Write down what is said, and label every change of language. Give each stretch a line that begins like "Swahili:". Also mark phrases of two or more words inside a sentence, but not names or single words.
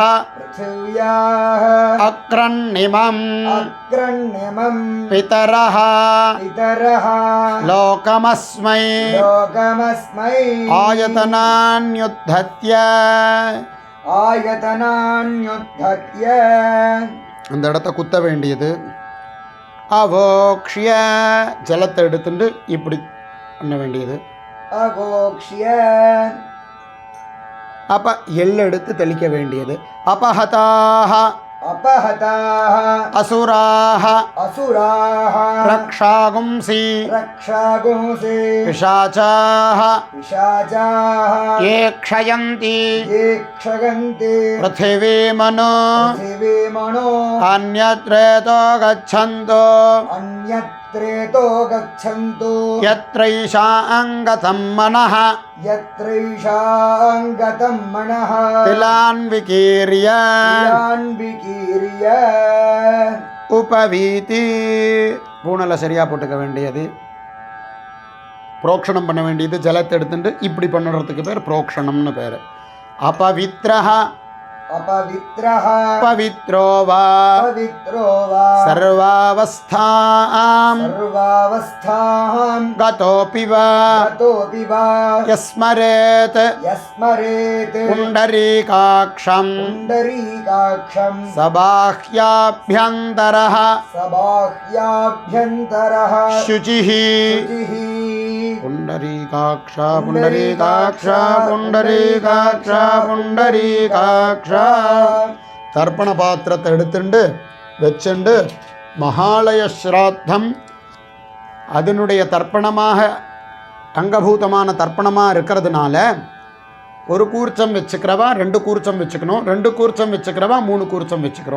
Sanskrit: पृथिव्याः अक्रन्निमम् अग्रण्यमं पितरः पितरः लोकमस्मै लोकमस्मै आयतनान्युद्धत्य. आयतनान्युद्धत्य
Tamil: அந்த இடத்த குத்த வேண்டியது. அவோக்ஷ்ய ஜலத்தை எடுத்துட்டு இப்படி பண்ண வேண்டியது.
Sanskrit: अवोक्ष्य
Tamil: அப்போ எள்ளு எடுத்து தெளிக்க வேண்டியது.
Sanskrit: அபஹதாக अपहताः அசுராக असुराः ரக்ஷாகும்சி रक्षागुंसि பிசாச்சாக पिशाचाः ये क्षयन्ति ये क्षगन्ति पृथिवीमनो पृथिवीमणो अन्यत्रेतो गच्छन्तो अन्यत्रेतो गच्छन्तु यत्रैषाङ्गतं मनः यत्रैषाङ्गतं मनः तिलान् विकीर्य तिलान् विकीर्य उपवीति.
Tamil: பூணலை சரியாக போட்டுக்க வேண்டியது. புரோக்ஷணம் பண்ண வேண்டியது. ஜலத்தை எடுத்துட்டு இப்படி பண்ணுறதுக்கு பேர் புரோக்ஷணம்னு பேர்.
Sanskrit: அபவித்ரஹ अपवित्रः पवित्रो वा पवित्रो वा सर्वावस्थां सर्वावस्थां गतोऽपि वा गतोऽपि वा यस्मरेत् यस्मरेत् पुण्डरीकाक्षं पुण्डरीकाक्षं सबाह्याभ्यन्तरः सबाह्याभ्यन्तरः शुचिः शुचिः पुण्डरीकाक्ष पुण्डरीकाक्ष पुण्डरीकाक्ष पुण्डरीकाक्ष
Tamil: தர்ப்பண பாத்திரத்தை எடுத்துண்டு வச்சுண்டு மகாலய ஸ்ராத்தம் அதனுடைய தர்ப்பணமாக அங்கபூதமான தர்ப்பணமாக இருக்கிறதுனால ஒரு கூர்ச்சம் வச்சுக்கிறவா 2 கூர்ச்சம் வச்சுக்கணும், 2 கூர்ச்சம் வச்சுக்கிறவா 3 கூர்ச்சம் வச்சுக்கிறோம்.